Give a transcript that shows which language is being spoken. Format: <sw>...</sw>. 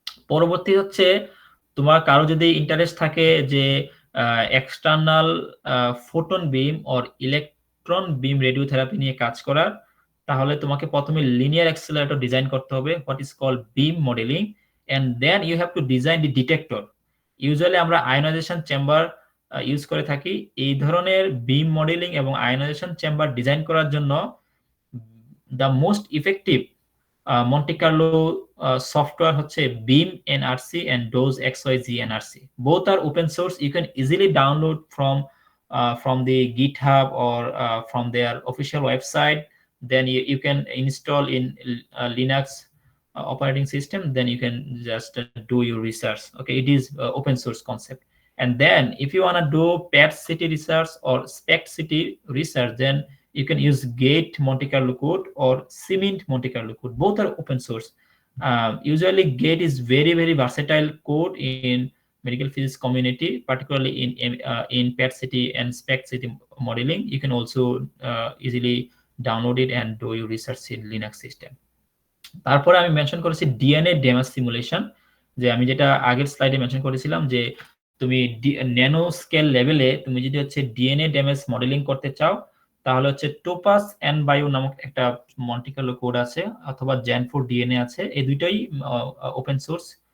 <bn>পরবর্তী হচ্ছে তোমার কারো যদি ইন্টারেস্ট থাকে যে external photon beam or electron beam radiotherapy নিয়ে কাজ করার, তাহলে তোমাকে প্রথমে লিনিয়ার অ্যাক্সেলারেটর ডিজাইন করতে হবে, what is called beam modelling,</bn> <en>And then you have to design the detector.</en> <bn>Usually আমরা আয়োনাইজেশন চেম্বার ইউজ করে থাকি। এই ধরনের বিম মডেলিং এবং আয়োনাইজেশন চেম্বার ডিজাইন করার জন্য</bn> <en>the most effective Monte Carlo software হচ্ছে BEAM NRC and DOSE XYZ NRC. Both are open source. You can easily download from the GitHub or from their official website. Then you can install in Linux operating system. Then you can just do your research. Okay, it is open source concept. And then if you want to do PET city research or SPECT city research, then you can use Gate Monte Carlo code or Cement Monte Carlo code. Both are open source. Usually Gate is very versatile code in medical physics community, particularly in PET city and SPECT city modeling. You can also easily download it and do your research in Linux system.</en> <bn>তারপরে আমি mention করেছি DNA damage simulation. যে আমি যেটা আগের স্লাইডে mention করেছিলাম যে তুমি ন্যানো স্কেল লেভেলে তুমি যদি হচ্ছে ডিএনএ ড্যামেজ মডেলিং করতে চাও, তাহলে হচ্ছে টোপাস এন্ড বায়ো নামক একটা মন্টি কার্লো কোড আছে, অথবা জেন4 ডিএনএ আছে, এই দুইটাই ওপেন সোর্স।</bn>